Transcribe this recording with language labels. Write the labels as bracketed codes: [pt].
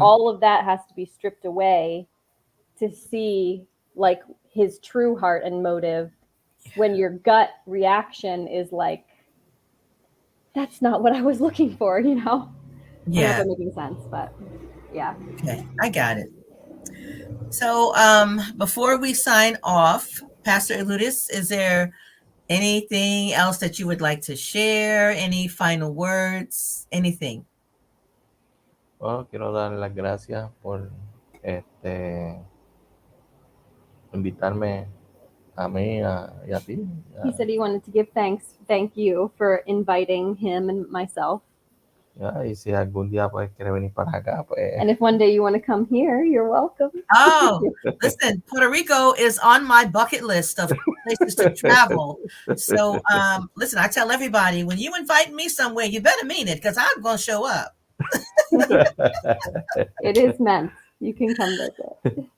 [en] all of that has to be stripped away to see like his true heart and motive when your gut reaction is like that's not what I was looking for, I don't know if Yeah. I'm making sense, but yeah. Okay. I got it. So, before we sign off, Pastor Eludis, is there anything else that you would like to share? Any final words? Anything? [es] Bueno, quiero dar las gracias por este, invitarme a mí y a ti. [en] He said he wanted to give thank you for inviting him and myself. [es] Y si algún día pues quiere venir para acá, pues [en] And if one day you want to come here, you're welcome. Oh, listen, Puerto Rico is on my bucket list of places to travel. So, listen, I tell everybody when you invite me somewhere, you better mean it because I'm going to show up. It is meant. You can come visit.